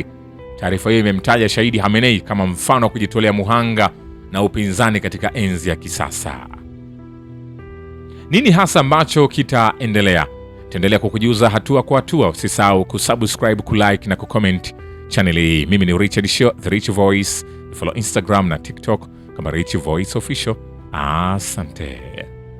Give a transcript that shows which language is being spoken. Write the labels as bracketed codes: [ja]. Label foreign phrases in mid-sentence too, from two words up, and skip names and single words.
[sw] Taarifa hiyo imemtaja shahidi Khamenei kama mfano wa kujitolea muhanga na upinzani katika enzi ya kisasa. Nini hasa ambacho kitaendelea? Taendelea kukujuza hatua kwa hatua. Usisahau kusubscribe, kulike na kucomment channel hii. Mimi ni Richard Shio, The Rich Voice. Follow Instagram na TikTok kama Rich Voice Official. Asante.